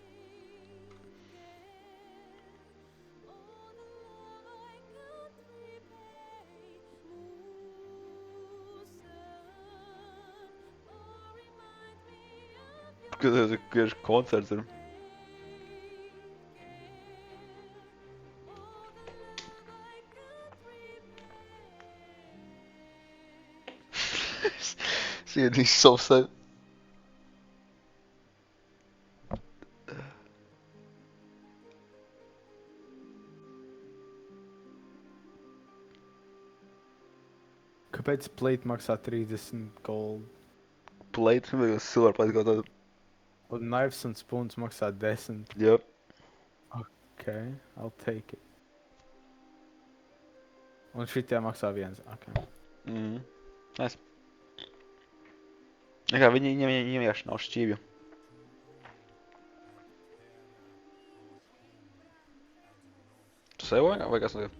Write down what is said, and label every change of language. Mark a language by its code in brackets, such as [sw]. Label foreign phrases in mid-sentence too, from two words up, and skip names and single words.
[en] Because there's a good concert there. See, he's so sad. [lv] Kāpēc plate maksā 30 gold? Plate, vai [en] silver plate [lv] kaut tādu. Un knives un spoons maksā 10. [en] Yep. Okay, I'll take it. [lv] Un šitie maksā 1. Okay. Nice. Kā viņiem vienkārši nav šķīvju. Tu sevoji vai kas notiek?